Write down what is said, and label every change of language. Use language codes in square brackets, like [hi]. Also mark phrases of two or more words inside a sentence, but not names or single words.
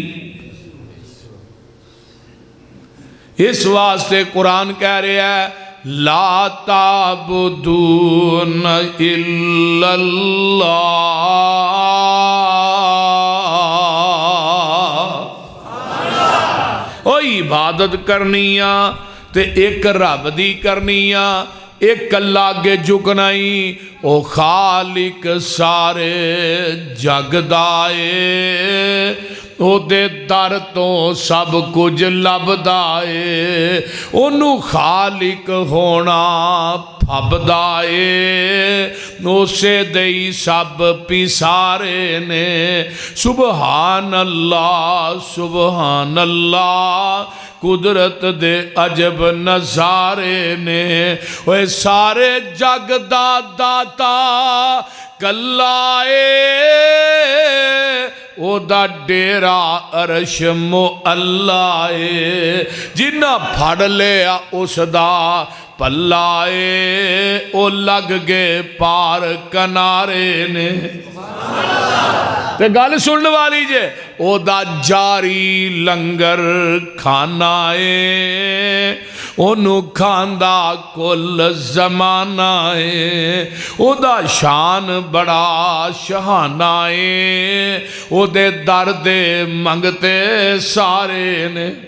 [ur] اس واسطے قرآن کہہ رہے ہیں [ar] لا تعبدون الا اللہ، [ur] او عبادت [pa] کرنی آ تے ایک رب دی کرنی آ، ایک اللہ اگے جھکنا ہی، او خالق سارے جگ دا اے، او دے در تو سب کچھ لبدا اے، اونوں خالق ہونا پھبدا اے، اسے دئی سب پیسارے نے، سبحان اللہ قدرت دے عجب نظارے نے، اوے سارے جگ دا داتا کلا اے، او دا ڈیرا عرش معلا اے، جنہ پھڑ لیا اس دا پلا اے، او لگ گئے پار کنارے نے۔ تے گل سنن والی جے، او دا جاری لنگر کھانا اے، اونوں کھاندا کل زمانہ اے، او دا شان بڑا شہانہ اے، او دے در دے منگتے سارے نے۔